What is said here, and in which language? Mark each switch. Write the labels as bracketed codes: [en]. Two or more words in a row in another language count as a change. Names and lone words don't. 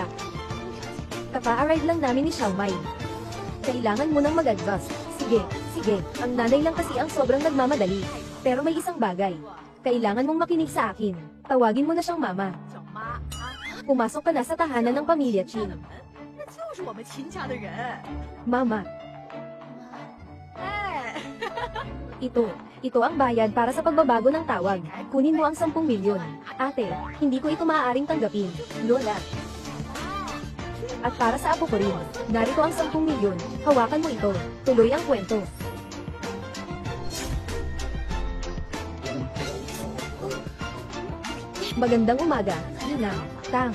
[tl] Kaka-arrive lang namin ni Xiaomai. Kailangan mo nang mag-adjust. Sige, sige, ang nanay lang kasi ang sobrang nagmamadali. Pero may isang bagay. Kailangan mong makinig sa akin. Tawagin mo na siyang mama. Pumasok ka na sa tahanan ng pamilya Qin. [zh] 那就是我们秦家的人。 [tl] Mama, 哎， ito ang bayad para sa pagbabago ng tawag. Kunin mo ang 10 milyon. Ate, hindi ko ito maaaring tanggapin. Lola. At para sa apo ko rin, narito ang 10 milyon. Hawakan mo ito. Tuloy ang kwento. Magandang umaga, Ninang, Tang.